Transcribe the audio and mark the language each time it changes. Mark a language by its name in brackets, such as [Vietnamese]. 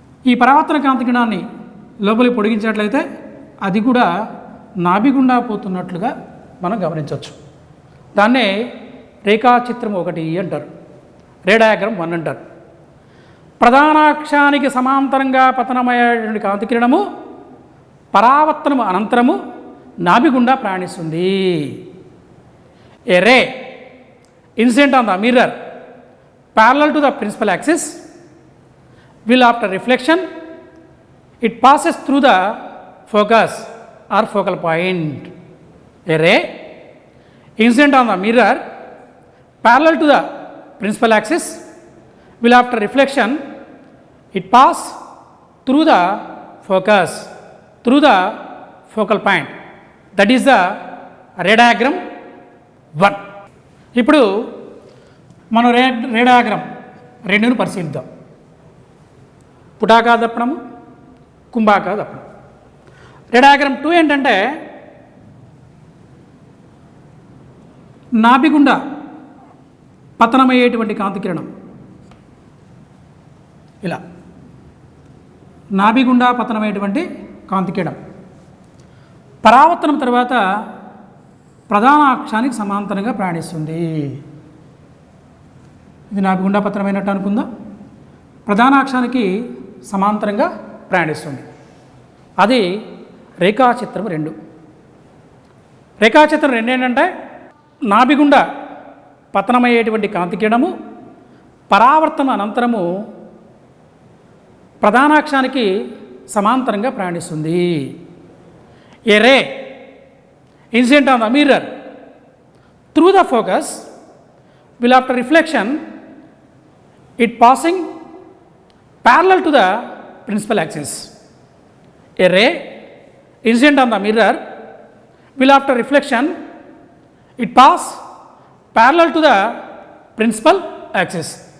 [Telugu] ఈ పరావర్తన కాంతికిరణాన్ని లోపలికి పొడిగించినట్లయితే అది కూడా నాభిగుండా పోతున్నట్లుగా మనం గమనించవచ్చు. దాన్నే రేఖాచిత్రం 1 అంటారు, రే డయాగ్రామ్ 1 అంటారు. ప్రధానాక్షానికి సమాంతరంగా పతనమయ్యేటువంటి కాంతి కిరణము పరావర్తనము అనంతరము నాభి గుండా ప్రయాణిస్తుంది. [English] A ray incident on the mirror parallel to the principal axis will after reflection it passes through the focus or focal point. A ray incident on the mirror parallel to the principal axis will after reflection it pass through the focus through the focal point. That is the ray diagram 1. [Telugu] ఇప్పుడు మనం రే diagram రెండును పరిశీలిద్దాం. పుటాకార దర్పణము, కుంభాకార దర్పణం. రే diagram 2 ఏంటంటే నాభి గుండా పతనమయ్యేటువంటి కాంతి కిరణం ఇలా నాభి గుండా పతనమయ్యేటువంటి కాంతి కిరణం పరావర్తనం తర్వాత ప్రధాన అక్షానికి సమాంతరంగా ప్రయాణిస్తుంది. ఇది నాభి గుండా పతనమైనట్టు అనుకుందాం. ప్రధాన అక్షానికి సమాంతరంగా ప్రయాణిస్తుంది. అది రేఖాచిత్రం 2. రేఖాచిత్రం 2 ఏంటంటే నాభి గుండా పతనమయ్యేటువంటి కాంతి కిరణము పరావర్తన అనంతరము ప్రధానాక్షానికి సమాంతరంగా ప్రయాణిస్తుంది. [English] A ray incident on the mirror through the focus will after reflection it passing parallel to the principal axis. A ray incident on the mirror will after reflection it pass parallel to the principal axis.